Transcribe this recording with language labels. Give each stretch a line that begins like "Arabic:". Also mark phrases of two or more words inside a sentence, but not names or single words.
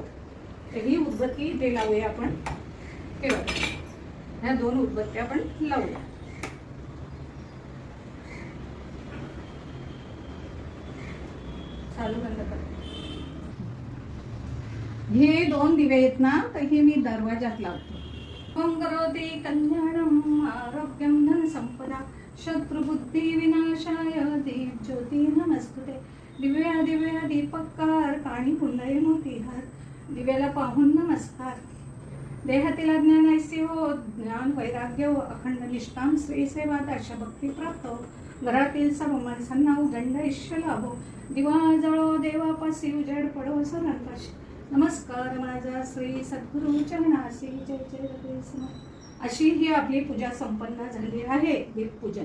Marathi: तर ही उदबत्ती इथे लावूया आपण. हे बघा, ह्या 2 उदबत्त्या आपण लावूया. चालू बंद कर. हे 2 दिवे आहेत ना, तर हे मी दरवाजात लावतो.
Sanskrit: ओम करोति कल्याणम आरोग्यम धनसंपदा शत्रुबुद्धी विनाशाय दीपज्योती नमस्ते.
Marathi: दिव्या दिव्या दीपकार काणी कुंडळे मोतीहार. दिव्याला पाहून नमस्कार. देहातील अज्ञान ऐसी हो, ज्ञान वैराग्य हो, अखंड निष्ठाम श्री सेवा दर्शभक्ती प्राप्त हो. घरातील सर्व माणसांना उदंड ईश्य लाभो. दिवा जळो देवापासी उजेड पडो सर्वांपाशी. नमस्कार माझा श्री सद्गुरु चरणासी. जय जय रघुवीर समर्थ. अशी ही आपली पूजा संपन्न झाली आहे, दीपपूजन.